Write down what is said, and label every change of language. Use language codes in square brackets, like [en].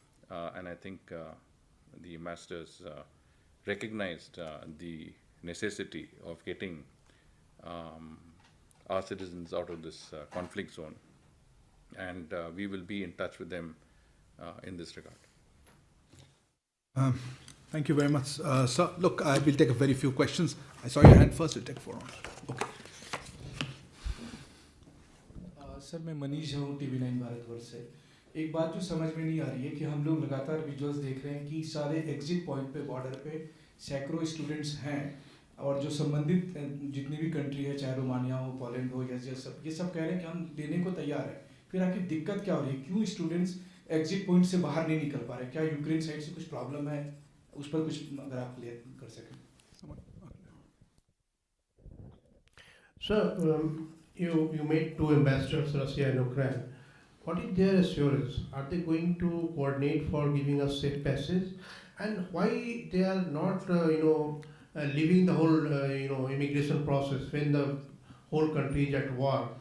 [en] And I think the ambassadors recognized the necessity of getting our citizens out of this conflict zone. And we will be in touch with them in this regard. Thank you very much. Sir, look, I will take a very few questions. I saw your hand first, we'll take 4 rounds. Okay. [hi] Sir मैं मनीष हूँ TV9 Bharatvarsh से. एक बात जो समझ में नहीं आ रही है कि हम लोग लगातार विजुअल्स देख रहे हैं कि सारे एग्जिट पॉइंट पे बॉर्डर पे सैकड़ों स्टूडेंट्स हैं, और जो संबंधित जितनी भी कंट्री है, चाहे रोमानिया हो, पोलैंड हो, या ये सब कह रहे हैं कि हम देने को तैयार है। फिर आखिर दिक्कत क्या हो रही है, क्यों स्टूडेंट्स एग्जिट पॉइंट से बाहर नहीं निकल पा रहे? क्या यूक्रेन साइड से कुछ प्रॉब्लम है? उस पर कुछ अगर आप क्लियर कर सकें। [en] Sir, you made two ambassadors, Russia and Ukraine. What is their assurance? Are they going to coordinate for giving us safe passage? And why they are not, leaving the whole, immigration process when the whole country is at war?